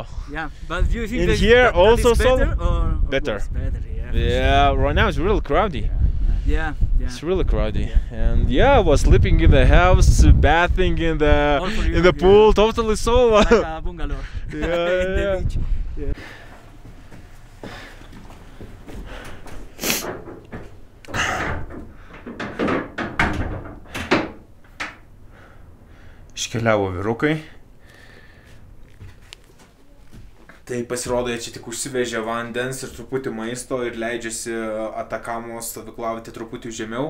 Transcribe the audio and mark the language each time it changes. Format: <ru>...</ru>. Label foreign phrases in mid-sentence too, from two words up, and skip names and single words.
<en>Yeah, but do you think In that here that also is better solo? or Better. was better? Yeah. Yeah, right now it's really crowded. Yeah. It's really crowded, and I was sleeping in the house, bathing in the All for you, in the pool, totally solo. Like a bungalow. Yeah, In the yeah. beach.</en> <lt>Iškeliavo vyrukai. Tai pasirodo, jie čia tik užsivežė vandens ir truputį maisto ir leidžiasi Atakamos stovyklavietę truputį žemiau.</lt>